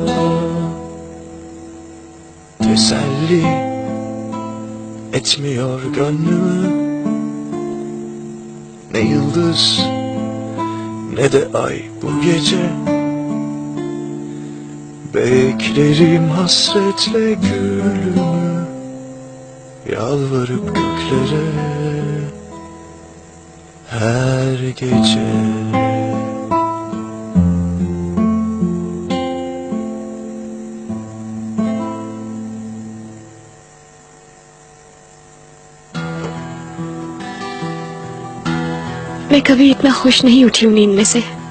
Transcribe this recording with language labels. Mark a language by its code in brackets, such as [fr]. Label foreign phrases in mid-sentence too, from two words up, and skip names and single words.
[tr] Teselli etmiyor gönlümü ne yıldız ne de ay bu gece. Beklerim hasretle gülümü, yalvarıp göklere her gece. [ur] میں کبھی اتنا خوش نہیں اٹھی ہوں نیند میں سے.